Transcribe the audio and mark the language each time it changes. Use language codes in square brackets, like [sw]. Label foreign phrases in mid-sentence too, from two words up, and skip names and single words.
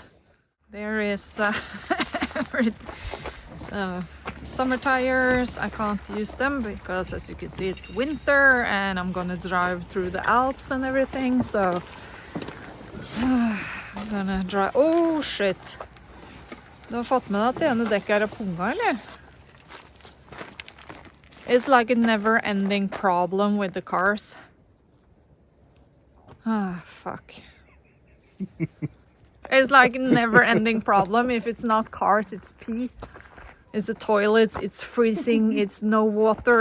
[en] There is summer tires. I can't use them because, as you can see, it's winter and I'm gonna drive through the Alps and everything, so I'm gonna drive. Oh shit! [no] Du har fått med deg at det ene dekket er punga, eller? [en] It's like a never-ending problem with the cars. Ah, fuck. It's like a never-ending problem. If it's not cars, it's pee. It's the toilets, it's freezing, it's no water.